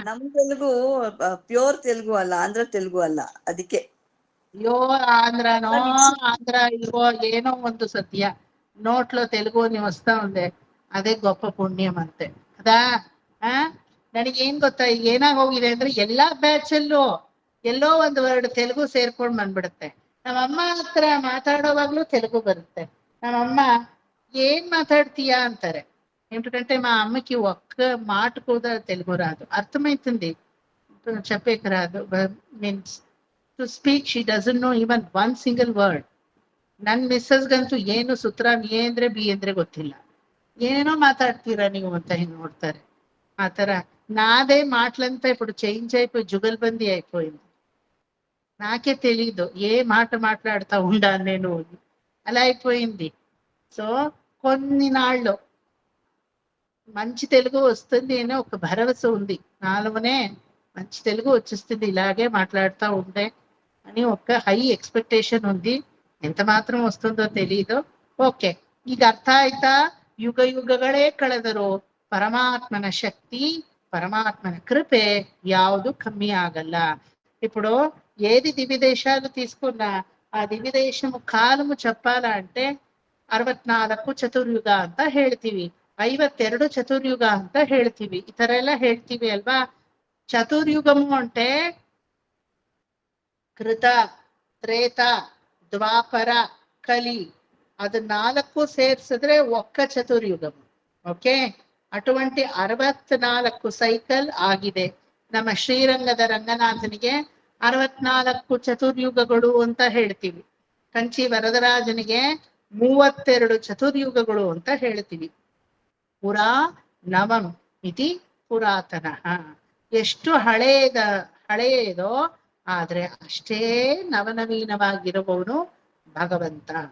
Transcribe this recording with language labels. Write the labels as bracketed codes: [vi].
[kn] ನಮ್ ತೆಲುಗು ಪ್ಯೂರ್ ತೆಲುಗು ಅಲ್ಲ, ಆಂಧ್ರ ತೆಲುಗು ಅಲ್ಲ, ಅದಕ್ಕೆ. [te] అయ్యో ఆంధ్రానో ఆంధ్ర ఇవో ಏನೋ ಒಂದು ಸದ್ಯ నోట్లో తెలుగు అని వస్తా ఉంది, ಅದೇ గొప్ప పుణ్యం అంతే కదా. [kn] ನನಗೇನ್ ಗೊತ್ತಾ ಏನಾಗೋಗಿದೆ ಅಂದ್ರೆ ಎಲ್ಲಾ ಬ್ಯಾಚಲ್ಲೂ ಎಲ್ಲೋ ಒಂದು ವರ್ಡ್ ತೆಲುಗು ಸೇರ್ಕೊಂಡ್ ಬಂದ್ಬಿಡುತ್ತೆ. ನಮ್ಮಮ್ಮ ಹತ್ರ ಮಾತಾಡೋವಾಗ್ಲೂ తెలుగు ಬರುತ್ತೆ. [te] ನಮ್ಮಮ್ಮ ఏం మాట్లాడుతీయా అంటారు. ఎందుకంటే మా అమ్మకి ఒక్క మాట కూడా తెలుగు రాదు. అర్థమవుతుంది, చెప్పేకి రాదు. [en] Means to speak, she doesn't know even one single word. [kn] ನನ್ ಮಿಸ್ಸಸ್ ಗಂತೂ ಏನು ಸೂತ್ರ ಎ ಅಂದ್ರೆ ಬಿ ಅಂದ್ರೆ ಗೊತ್ತಿಲ್ಲ. ಏನೇನೋ ಮಾತಾಡ್ತೀರಾ ನೀವು ಅಂತ ನೋಡ್ತಾರೆ. [te] ఆ ತರ నాదే మాటలంతా ఇప్పుడు చేంజ్ అయిపోయి జుగల్బందీ అయిపోయింది. నాకే తెలీదు ఏ మాట మాట్లాడుతా ఉండాను నేను, అలా అయిపోయింది. సో కొన్ని నాళ్ళు మంచి తెలుగు వస్తుంది అనే ఒక భరోసా ఉంది నాలోనే. మంచి తెలుగు వచ్చేస్తుంది ఇలాగే మాట్లాడుతూ ఉంటే అని ఒక హై ఎక్స్పెక్టేషన్ ఉంది. ఎంత మాత్రం వస్తుందో తెలీదు. [kn] ఓకే, ಈಗ ಅರ್ಥ ಆಯ್ತಾ? ಯುಗ ಯುಗಗಳೇ ಕಳೆದರೂ ಪರಮಾತ್ಮನ ಶಕ್ತಿ, [te] పరమాత్మన కృపే యాವುದು కమ్మి ಆಗಲ್ಲ. ఇప్పుడు ఏది దివ్య దేశాలు తీసుకున్నా ఆ దివ్య దేశము కాలము చెప్పాలంటే 64 [kn] ಚತುರ್ಯುಗ ಅಂತ ಹೇಳ್ತೀವಿ, 52 ಚತುರ್ಯುಗ ಅಂತ ಹೇಳ್ತೀವಿ, ಈ ತರ ಎಲ್ಲ ಹೇಳ್ತೀವಿ ಅಲ್ವಾ. [te] ಚತುರ್ಯುಗము అంటే కృత, త్రేత, ద్వాపర, కలి ಅದು 4 ಸೇರ್ಸಿದ್ರೆ ఒక్క చతుర్యుగము. ఓకే, అటువంటి 64 ಸೈಕಲ್ ಆಗಿದೆ. [kn] ನಮ್ಮ ಶ್ರೀರಂಗದ ರಂಗನಾಥನಿಗೆ 64 ಚತುರ್ಯುಗಗಳು ಅಂತ ಹೇಳ್ತೀವಿ. ಕಂಚಿ ವರದರಾಜನಿಗೆ 32 ಚತುರ್ಯುಗಗಳು ಅಂತ ಹೇಳ್ತೀವಿ. ಪುರಾ ನವಂ ಇತಿ ಪುರಾತನ. ಎಷ್ಟು ಹಳೆಯದೋ ಆದ್ರೆ ಅಷ್ಟೇ ನವನವೀನವಾಗಿರುವವನು ಭಗವಂತ.